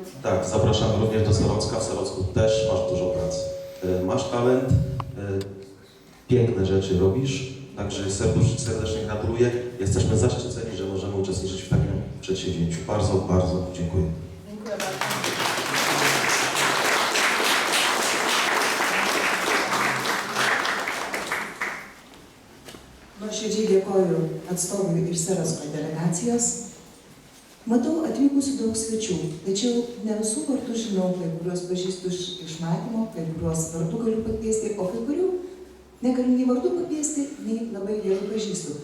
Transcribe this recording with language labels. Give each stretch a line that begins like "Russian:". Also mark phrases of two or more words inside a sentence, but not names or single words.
Polish: Tak, zapraszamy również do Serocka. W Serocku też masz dużo pracy. Masz talent, piękne rzeczy robisz, także serdecznie gratuluję. Jesteśmy zaszczyceni, że możemy uczestniczyć w takim przedsięwzięciu. Bardzo, bardzo dziękuję. Dziękuję bardzo.
Lithuanian: Nuoširdžiai dėkoju atstovui iš Serocko delegacijos. Matau atvykusių daug svečių, tačiau ne visų vardų žinau, kai kuriuos pažįstu iš matymo, kai kuriuos vardų galiu pakviesti, o kai kurių negaliu nei vardų pakviesti, nei labai gerai pažįstu.